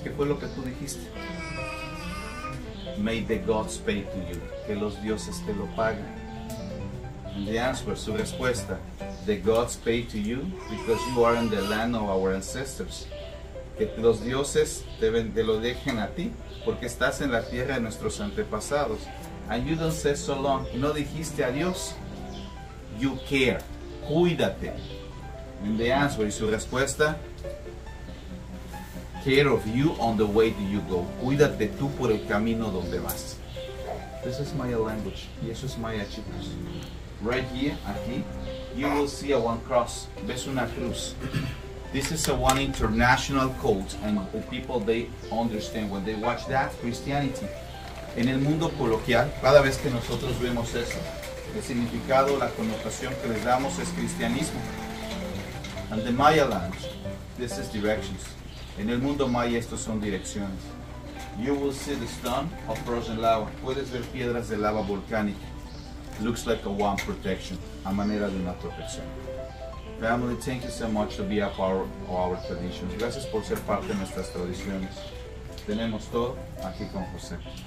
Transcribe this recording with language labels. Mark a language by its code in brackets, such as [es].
[es] ¿Qué fue lo que tú dijiste? [en] May the gods pay to you. [es] Que los dioses te lo paguen. [en] And the answer, [es] su respuesta, [en] the gods pay to you because you are in the land of our ancestors. [es] Que los dioses te lo dejen a ti porque estás en la tierra de nuestros antepasados. [en] And you don't say so long. [es] No dijiste adiós. [en] You care. [es] Cuídate. [en] And the answer, [es] y su respuesta, [en] care of you on the way that you go. [es] Cuídate tú por el camino donde vas. [en] This is Maya language. [es] Y eso es Maya, chicos. [en] Right here, aquí, you will see a one cross. [es] Ves una cruz. [en] This is a one international code, and the people, they understand when they watch that, Christianity. [es] En el mundo coloquial, cada vez que nosotros vemos eso, el significado, la connotación que les damos es cristianismo. [en] And the Maya lands, this is directions. [es] En el mundo Maya estos son direcciones. [en] You will see the stone of frozen lava. [es] Puedes ver piedras de lava volcánica. [en] Looks like a wand protection, [es] a manera de una protección. [en] Family, thank you so much to be a part of our traditions. [es] Gracias por ser parte de nuestras tradiciones. Tenemos todo aquí con José.